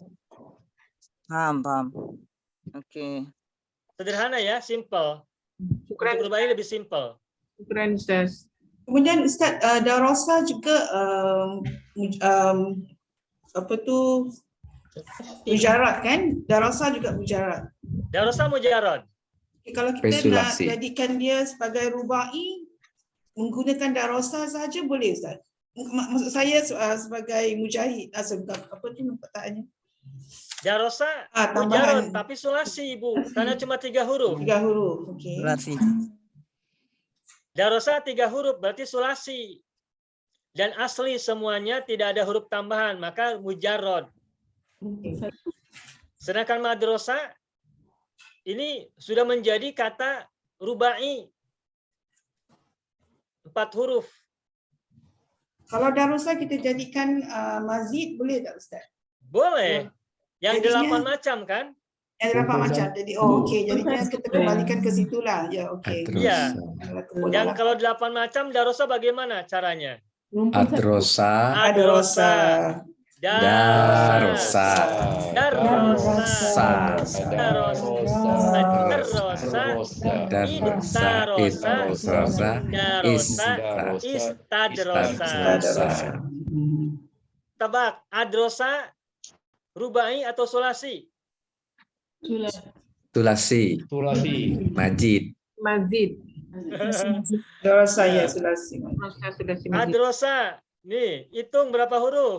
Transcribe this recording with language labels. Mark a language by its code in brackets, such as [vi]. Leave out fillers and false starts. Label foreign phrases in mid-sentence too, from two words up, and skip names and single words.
[id] paham. Oke. Sederhana ya, simple. Syukran, Untuk rubai lebih simple. syukran Ustaz. Kemudian Ustaz, darosa juga apa tu mujarad kan? Darosa juga mujarad. Darosa mujarad. [ms] Kalau kita nak Spekulasi. jadikan dia sebagai rubai, menggunakan darosa saja boleh Ustaz? Maksud saya sebagai mujahid, apa tu perkataannya? [id] Darosa Tambahan mujarad, tapi sulasi, Ibu. Karena cuma 3 huruf. 3 huruf. Okey. Sulasi. Darosa 3 huruf, berarti sulasi. Dan asli semuanya tidak ada huruf tambahan, maka mujarad. Sedangkan madrosa ini sudah menjadi kata rubai. 4 huruf. [ms] Kalau darosa kita jadikan mazid boleh tak Ustaz? [id] Boleh. Yang Jadinya- [ms] 8 macam kan? Yang berapa macam? Jadi okey, jadinya kita kembalikan ke situlah. [id] Ya okey. Iya. Adrosa. [ms] Yang kalau 8 macam darosa bagaimana caranya? [id] Adrosa. Darosa. Darosa. Darosa. Darosa. Istadrosa. Tebak, adrosa, rubai atau sulasi? Tulasi. Majid. Mazid. Darosa ya sulasi. Ustaz sudah si mazid. Adrosa. Nih, hitung berapa huruf?